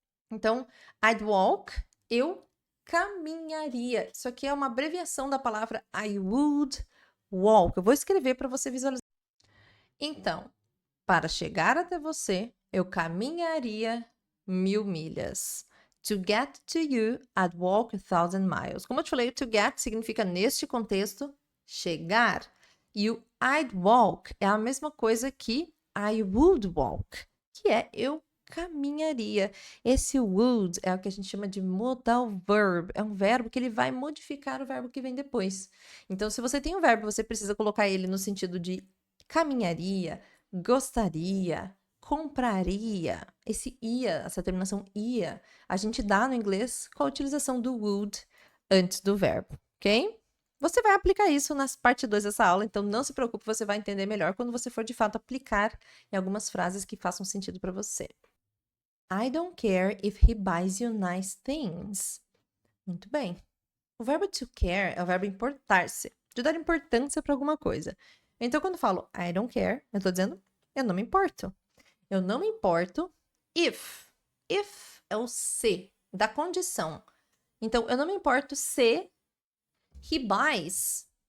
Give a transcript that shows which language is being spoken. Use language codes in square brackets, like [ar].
[pt] Então, [en] I'd walk, [pt] eu caminharia. Isso aqui é uma abreviação da palavra [en] I would walk. [pt] Eu vou escrever para você visualizar. Então, para chegar até você, eu caminharia 1.000 milhas. [en] To get to you, I'd walk 1,000 miles. [pt] Como eu te falei, to get significa, neste contexto, chegar. E o [en] I'd walk [pt] é a mesma coisa que [en] I would walk, [pt] que é eu caminharia. Esse would é o que a gente chama de modal verb. É um verbo que ele vai modificar o verbo que vem depois. Então, se você tem um verbo, você precisa colocar ele no sentido de caminharia, gostaria, compraria. Esse ia, essa terminação ia, a gente dá no inglês com a utilização do would antes do verbo, ok? Você vai aplicar isso na parte 2 dessa aula, então não se preocupe, você vai entender melhor quando você for de fato aplicar em algumas frases que façam sentido para você. [en] I don't care if he buys you nice things. [pt] Muito bem. O verbo to care é o verbo importar-se, de dar importância para alguma coisa. Então, quando eu falo [en] I don't care, [pt] eu estou dizendo eu não me importo. Eu não me importo if. If é o se, da condição. Então, eu não me importo se [en] he buys.